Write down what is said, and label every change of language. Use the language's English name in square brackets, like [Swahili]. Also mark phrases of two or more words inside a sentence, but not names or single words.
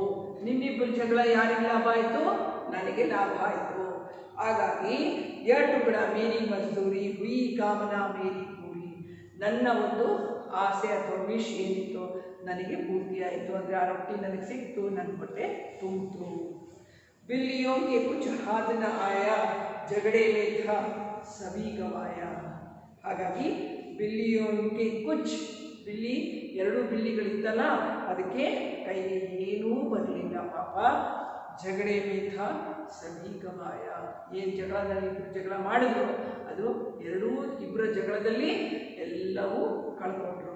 [Kannada] ನಿಮ್ಮಿಬ್ಬರು ಜಗಳ ಯಾರಿಗೆ ಲಾಭ ಆಯಿತು? ನನಗೆ ಲಾಭ ಆಯಿತು. ಹಾಗಾಗಿ ಎರಡು ಕೂಡ [Hindi] मेरी मजदूरी हुई कामना मेरी पूरी, [Kannada] ನನ್ನ ಒಂದು ಆಸೆ ಅಥವಾ ವಿಶ್ ಏನಿತ್ತು ನನಗೆ ಪೂರ್ತಿ ಆಯಿತು. ಅಂದರೆ ಆ ರೊಟ್ಟಿ ನನಗೆ ಸಿಕ್ತು, ನನ್ನ ಹೊಟ್ಟೆ ತುಂಬಿತು. [Hindi] बिल्लियों के कुछ हाथ न आया झगड़े में था सभी गवाया. [Kannada] ಹಾಗಾಗಿ [Hindi] बिल्लियों के कुछ, [Kannada] ಬಿಲ್ಲಿ ಎರಡು ಬಿಲ್ಲಿಗಳಿತ್ತಲ್ಲ ಅದಕ್ಕೆ ಕೈಗೆ ಏನೂ ಬರಲಿಲ್ಲ ಪಾಪ. [Hindi] झगड़े में था सभी गवाया, [Kannada] ಏನು ಜಗಳದಲ್ಲಿ ಇಬ್ಬರು ಜಗಳ ಮಾಡಿದ್ರು ಅದು ಇಬ್ಬರ ಜಗಳದಲ್ಲಿ ಎಲ್ಲವೂ ಕಳ್ಕೊಂಡ್ರು.